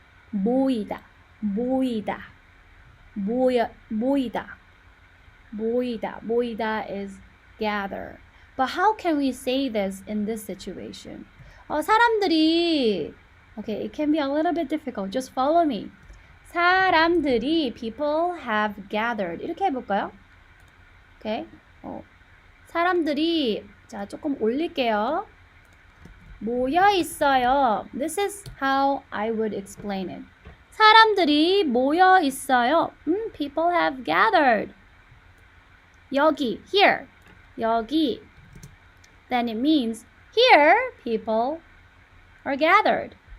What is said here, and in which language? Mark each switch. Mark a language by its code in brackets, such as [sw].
[ko] 모이다. 모이다. 모이다. 모이다. [en] 모이다 is gather. But how can we say this in this situation? 사람들이, okay, it can be a little bit difficult. Just follow me. 사람들이, people have gathered. [ko] 이렇게 해볼까요? Okay. 사람들이, 자, 조금 올릴게요. 모여 있어요. [en] This is how I would explain it. [ko] 사람들이 모여 있어요. [en] People have gathered. 여기, here. 여기. then it means here people are gathered.